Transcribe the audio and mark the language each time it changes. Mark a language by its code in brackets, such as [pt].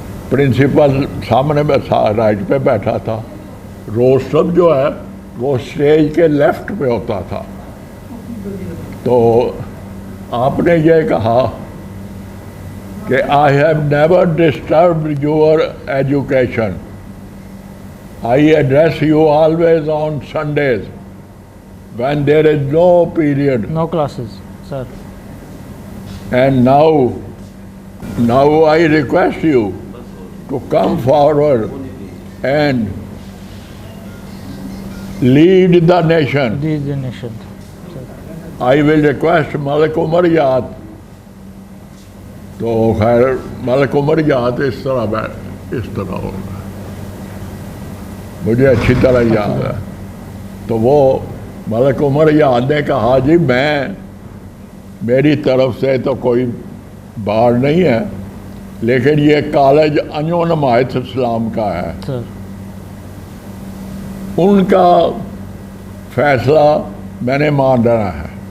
[ur] Principal سامنے میں right پہ بیٹھا تھا. روسٹر جو ہے وہ اسٹیج کے لیفٹ پہ ہوتا تھا. تو آپ نے یہ کہا کہ [en] I have never disturbed your education. I address you always on Sundays when there is no period. No classes, sir. And now I request you to come forward and lead the nation. Lead the nation. I will request [ur] ملک عمر حیات. تو خیر ملک عمر حیات اس طرح ہوگا, مجھے اچھی طرح یاد ہے. تو وہ ملک عمر حیات نے کہا جی میری طرف سے تو کوئی بار نہیں ہے, لیکن یہ کالج انجمن حمایت اسلام کا ہے, ان کا فیصلہ میں نے ماننا ہے.